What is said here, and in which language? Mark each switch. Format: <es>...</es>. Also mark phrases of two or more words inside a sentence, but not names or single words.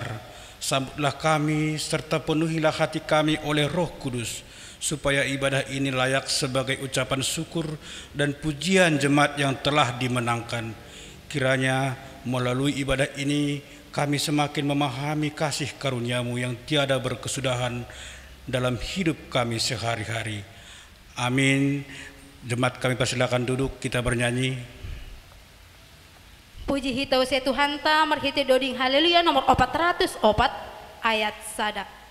<id>Sambutlah kami serta penuhilah hati kami oleh Roh Kudus, supaya ibadah ini layak sebagai ucapan syukur dan pujian jemaat yang telah dimenangkan. Kiranya melalui ibadah ini kami semakin memahami kasih karunia-Mu yang tiada berkesudahan dalam hidup kami sehari-hari. Amin. Jemaat kami persilakan duduk, kita bernyanyi.</id> <bts>Puji hitau se Tuhan ta marhiti doding haleluya nomor 404 ayat sada.</bts>